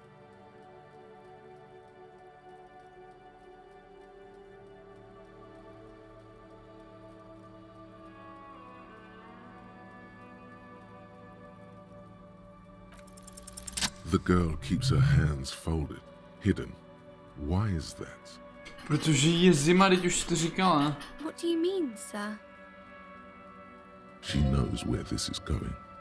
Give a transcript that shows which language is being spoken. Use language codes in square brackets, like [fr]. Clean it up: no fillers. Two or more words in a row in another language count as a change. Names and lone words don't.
[en] The girl keeps her hands folded, hidden. Why is that? [cs] Protože jí je zima, teď už to říkala. [en] What do you mean, sir? She knows where this is going.